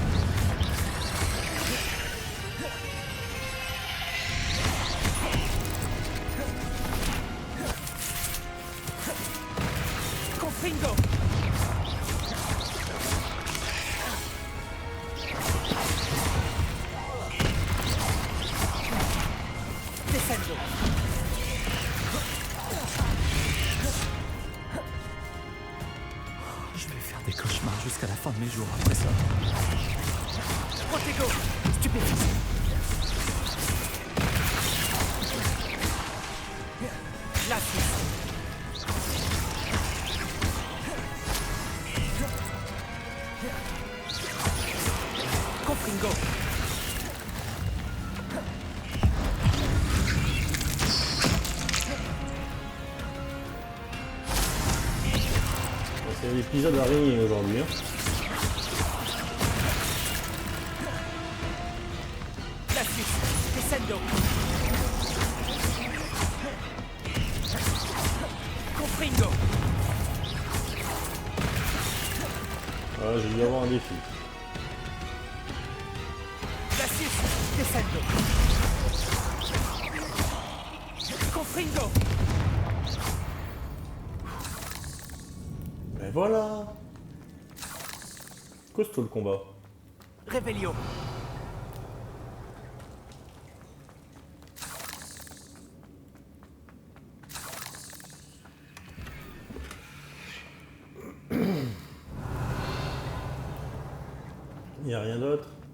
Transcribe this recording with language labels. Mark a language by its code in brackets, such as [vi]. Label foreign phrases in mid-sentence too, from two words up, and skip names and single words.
[fr] Confringo. Descendo. Je vais faire des cauchemars jusqu'à la fin de mes jours après ça. Protego, stupéfiant. Glacius. Confringo. C'est l'épisode araignée aujourd'hui. Hein. Glacius, descendo. Confringo. Voilà, j'ai dû avoir un défi. Glacius, descendo. Confringo. Et voilà. Costaud le combat. Revelio. Il n'y a rien d'autre.